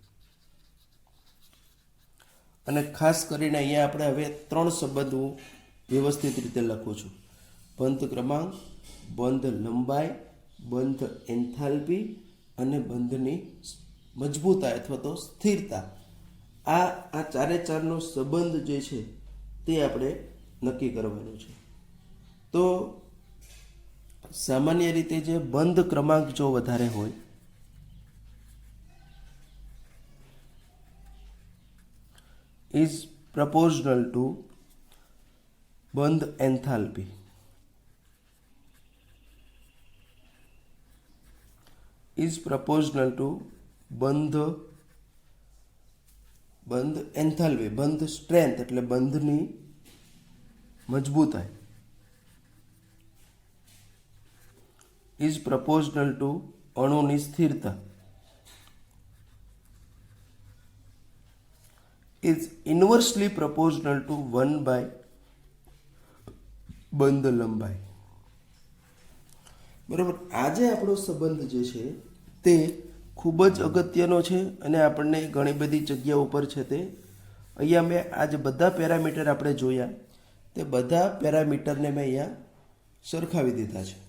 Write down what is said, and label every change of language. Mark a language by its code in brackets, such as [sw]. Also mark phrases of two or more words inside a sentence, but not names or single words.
[gu] અને ખાસ કરીને અહીંયા આપણે હવે 3 સંબંધ હું વ્યવસ્થિત રીતે લખું છું: બંધ ક્રમાંક, બંધ લંબાઈ, બંધ એન્થાલ્પી અને બંધની મજબૂતાઈ અથવા તો સ્થિરતા. આ ચારે ચારનો સંબંધ જે છે તે આપણે નક્કી કરવાનું છે. તો સામાન્ય રીતે જે બંધ ક્રમાંક જો વધારે હોય [en] is proportional to [gu] બંધ એન્થાલ્પી. [en] is proportional to [gu] બંધ એન્થાલ્પી, બંધ સ્ટ્રેન્થ એટલે બંધની મજબૂતાઈ [en] is proportional to [gu] અણુની સ્થિરતા [en] is inversely proportional to 1 by [gu] બંધ લંબાઈ. બરાબર. આજે આપણો સંબંધ જે છે તે ખૂબ જ અગત્યનો છે અને આપણને ઘણી બધી જગ્યા ઉપર છે તે અહીંયા મેં આજે બધા પેરામીટર આપણે જોયા તે બધા પેરામીટરને મેં અહીંયા સરખાવી દીધા છે.